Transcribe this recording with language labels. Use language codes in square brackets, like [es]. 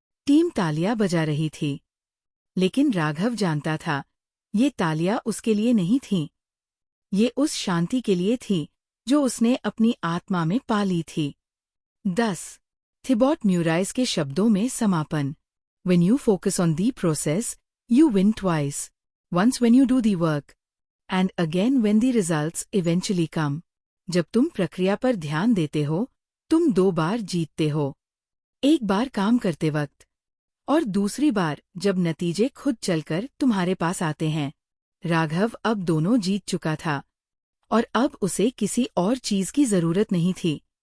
[hi] Team तालियां बजा रही थी, लेकिन राघव जानता था, ये तालियां उसके लिए नहीं थीं, ये उस शांति के लिए थी जो उसने अपनी आत्मा में पा ली थी। 10। थिबॉट म्यूराइस के शब्दों में समापन। [en] When you focus on the process, you win twice. Once when you do the work, and again when the results eventually come। [hi] जब तुम प्रक्रिया पर ध्यान देते हो, तुम 2 बार जीतते हो। एक बार काम करते वक्त, और दूसरी बार जब नतीजे खुद चलकर तुम्हारे पास आते हैं। राघव अब दोनों जीत चुका था, और अब उसे किसी और चीज की जरूरत नहीं थी।